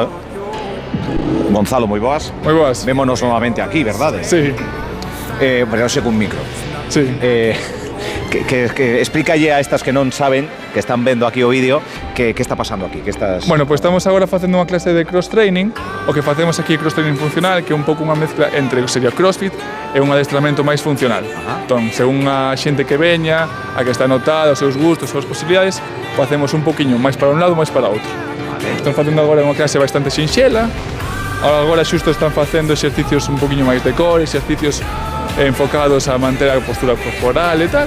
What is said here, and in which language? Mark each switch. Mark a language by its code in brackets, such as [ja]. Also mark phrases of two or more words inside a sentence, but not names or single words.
[gl] Gonzalo, moi boas. Moi boas. Vémonos novamente aquí, verdade? Sí. Pero xe cun micro. Sí. Que explícalle a estas que non saben, que están vendo aquí o vídeo, que está pasando aquí, que estás... [es] Bueno, pues [gl] estamos agora facendo unha clase de [en] cross training. [gl] O que facemos aquí é [en] cross training [gl] funcional, que é un pouco unha mezcla entre o que sería crossfit e un adestramento máis funcional. Entón, según a xente que veña, a que está anotada, os seus gustos, as súas posibilidades, facemos un poquinho máis para un lado, máis para outro. Están facendo agora unha clase bastante sinxela. Agora xusto están facendo exercicios un poquinho máis de core, exercicios enfocados a manter a postura corporal e tal.